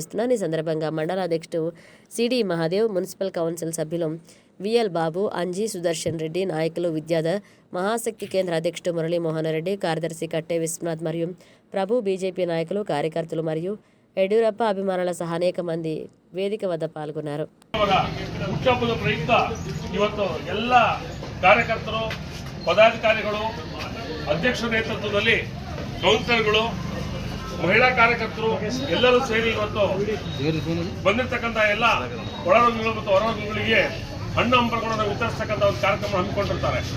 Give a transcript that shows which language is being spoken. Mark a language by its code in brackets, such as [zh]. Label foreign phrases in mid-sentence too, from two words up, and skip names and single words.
[te] ఈ సందర్భంగా మండల అధ్యక్షుడు సిడి మహాదేవ్, మున్సిపల్ కౌన్సిల్ సభ్యులు విఎల్ బాబు, అంజీ, సుదర్శన్ రెడ్డి, నాయకులు విద్యాధర్, మహాశక్తి కేంద్ర అధ్యక్షుడు మురళీమోహన్ రెడ్డి, కార్యదర్శి కట్టే విశ్వనాథ్ మరియు ప్రభు, బీజేపీ నాయకులు, కార్యకర్తలు మరియు యడియూరప్ప అభిమానుల సహా అనేక మంది [kn] ವೇದಿಕೆ ವದ್ದ ಪಾಲ್ಗೊಂಡರು. ಹುಟ್ಟುಹಬ್ಬದ ಪ್ರಯುಕ್ತ ಇವತ್ತು ಎಲ್ಲ ಕಾರ್ಯಕರ್ತರು, ಪದಾಧಿಕಾರಿಗಳು, ಅಧ್ಯಕ್ಷರ ನೇತೃತ್ವದಲ್ಲಿ ಕೌನ್ಸಿಲರ್ಗಳು, ಮಹಿಳಾ ಕಾರ್ಯಕರ್ತರು ಎಲ್ಲರೂ ಸೇರಿ ಇವತ್ತು ಬಂದಿರತಕ್ಕಂಥ ಎಲ್ಲ ಒಳರೋಗಿಗಳು ಮತ್ತು ಹೊರರೋಗಿಗಳಿಗೆ ಹಣ್ಣು ಹಂಪಲುಗಳನ್ನು ವಿತರಿಸತಕ್ಕಂಥ ಒಂದು ಕಾರ್ಯಕ್ರಮ ಹಮ್ಮಿಕೊಂಡಿರ್ತಾರೆ.